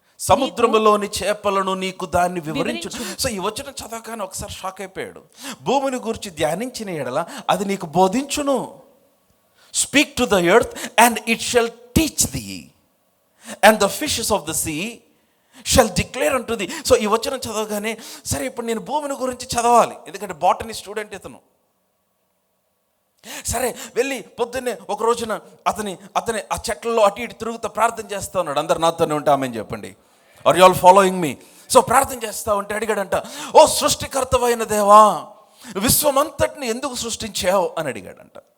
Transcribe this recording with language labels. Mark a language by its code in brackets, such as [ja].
[te] సముద్రములోని చేపలను నీకు దాన్ని వివరించును. సో ఈ వచనం చదవగానే ఒకసారి షాక్ అయిపోయాడు. భూమిని గూర్చి ధ్యానించిన ఎడల అది నీకు బోధించును. [en] Speak to the earth and it shall teach thee, and the fishes of the sea shall declare unto thee. [te] So ఈ వచనం చదవగానే, సరే ఇప్పుడు నేను భూమిని గురించి చదవాలి, ఎందుకంటే బాటనీ స్టూడెంట్ ఇతను. సరే వెళ్ళి పొద్దున్నే ఒక రోజున అతని ఆ చెట్లలో అటు ఇటు తిరుగుతూ ప్రార్థన చేస్తూ ఉన్నాడు. అందరు నాతోనే ఉంటే ఆమెను చెప్పండి. [en] Are you all following me? [te] So ప్రార్థన చేస్తా ఉంటే అడిగాడంట, ఓ సృష్టికర్తవైన దేవా, విశ్వమంతటిని ఎందుకు సృష్టించావు అని అడిగాడంట.